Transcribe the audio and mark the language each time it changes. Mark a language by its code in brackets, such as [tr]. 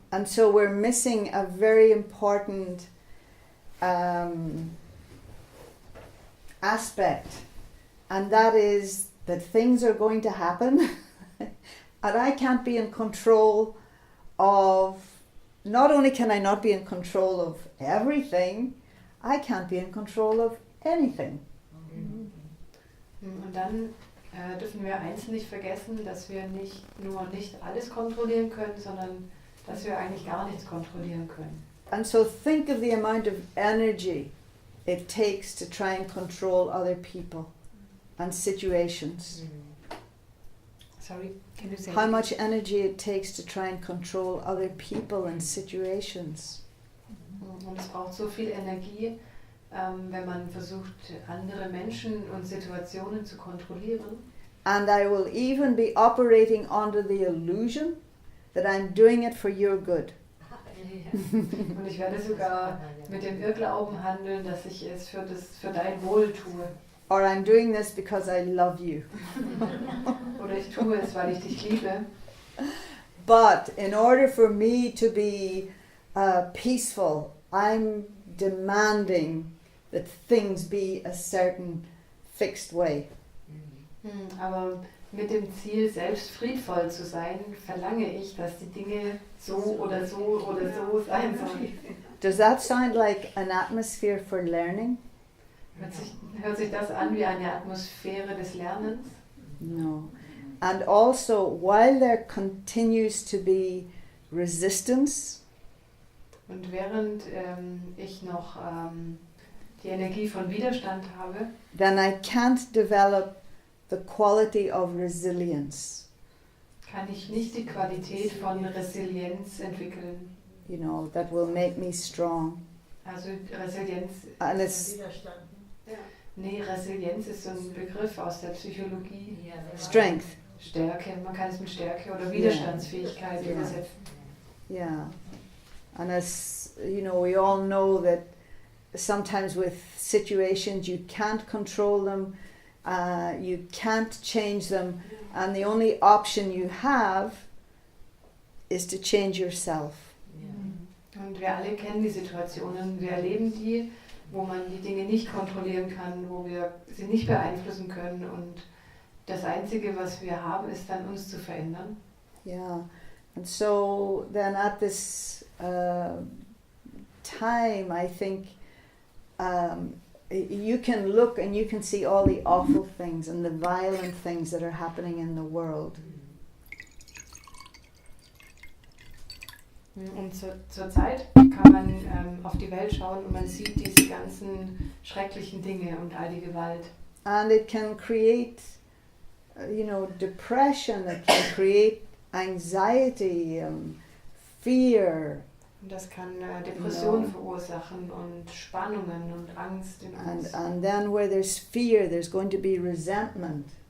[en] and so we're missing a very important aspect, and that is that things are going to happen and I can't be in control of, not only can I not be in control of everything, I can't be in control of anything. [de] Und dann dürfen wir eins nicht vergessen, dass wir nicht alles kontrollieren können, sondern dass wir eigentlich gar nichts kontrollieren können. [en] And so think of the amount of energy it takes to try and control other people and situations. Sorry. Can you say How much energy it takes to try and control other people and situations. [de] Und es braucht so viel Energie, wenn man versucht, andere Menschen und Situationen zu kontrollieren. [en] And I will even be operating under the illusion that I'm doing it for your good. [de] Und ich werde sogar mit dem Irrglauben handeln, dass ich es für dein Wohl tue. [en] Or I'm doing this because I love you. [de] Oder ich tue es, weil ich dich liebe. [en] But in order for me to be peaceful, I'm demanding that things be a certain fixed way. [de] Aber mit dem Ziel, selbst friedvoll zu sein, verlange ich, dass die Dinge so oder so oder so sein sollen. [en] Does that sound like an atmosphere for learning? [de] Hört sich das an wie eine Atmosphäre des Lernens? [en] No. And also, while there continues to be resistance, [de] Und während ich noch die Energie von Widerstand habe, [en] then I can't develop the quality of resilience. [de] kann ich nicht die Qualität von Resilienz entwickeln. [en] You know, that will make me strong. [de] Also Resilienz, [en] And it's [de] Resilienz ist so ein Begriff aus der Psychologie. [en] strength. [de] Stärke, man kann es mit Stärke oder Widerstandsfähigkeit Ja. übersetzen. [en] Yeah. And as you know, we all know that sometimes with situations you can't control them, you can't change them, and the only option you have is to change yourself. [de] Und wir alle kennen die Situationen, wir erleben die, wo man die Dinge nicht kontrollieren kann, wo wir sie nicht beeinflussen können und das Einzige, was wir haben, ist dann uns zu verändern. [en] Yeah. And so then at this time, I think you can look and you can see all the awful things and the violent things that are happening in the world. [de] Und zur Zeit kann man auf die Welt schauen und man sieht diese ganzen schrecklichen Dinge und all die Gewalt. [en] And it can create, depression, it can create anxiety, fear. [de] Und das kann Depressionen verursachen und Spannungen und Angst in uns. [en] And then where there's fear, there's going to be resentment.